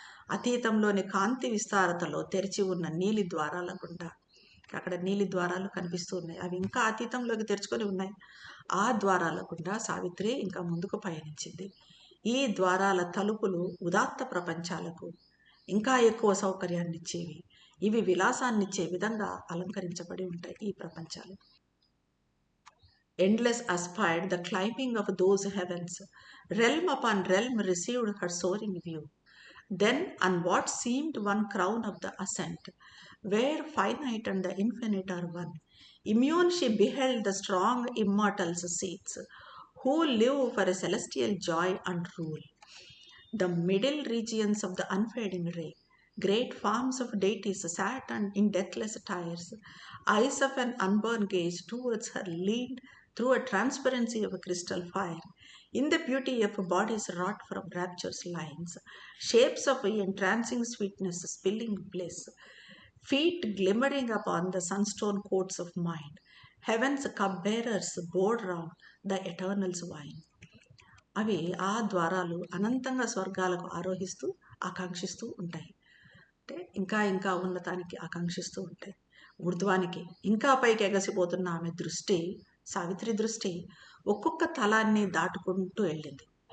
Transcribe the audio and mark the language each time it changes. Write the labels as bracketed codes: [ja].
[te] అతీతంలోని కాంతి విస్తారతలో తెరిచి ఉన్న నీలి ద్వారాల గుండా, అక్కడ నీలి ద్వారాలు కనిపిస్తూ ఉన్నాయి, అవి ఇంకా అతీతంలోకి తెరుచుకొని ఉన్నాయి. ఆ ద్వారాల గుండా సావిత్రి ఇంకా ముందుకు పయనించింది. ఈ ద్వారాల తలుపులు ఉదాత్త ప్రపంచాలకు ఇంకా ఎక్కువ సౌకర్యాన్ని ఇచ్చేవి. ఇవి విలాసాన్నిచ్చే విధంగా అలంకరించబడి ఉంటాయి ఈ ప్రపంచాలు. [en] Endless aspired the climbing of those heavens. Realm upon realm received her soaring view. Then on what seemed one crown of the ascent, where finite and the infinite are one, immune she beheld the strong immortals' seats, who live for a celestial joy and rule. The middle regions of the unfading ray, great forms of deities sat and in deathless attires. Eyes of an unborn gaze towards her leaned through a transparency of a crystal fire. In the beauty of bodies wrought from rapture's lines, shapes of entrancing sweetness spilling bliss, feet glimmering upon the sunstone courts of mind, heaven's cupbearers bore round the eternal's wine. [te] అవి ఆ ద్వారాలు అనంతంగా స్వర్గాలకు ఆరోహిస్తూ ఆకాంక్షిస్తూ ఉంటాయి. అంటే ఇంకా ఉన్నతానికి ఆకాంక్షిస్తూ ఉంటాయి, ఊర్ధ్వానికి. ఇంకా పైకి ఎగసిపోతున్న ఆమె దృష్టి, సావిత్రి దృష్టి ఒక్కొక్క తలాన్ని దాటుకుంటూ వెళ్ళింది.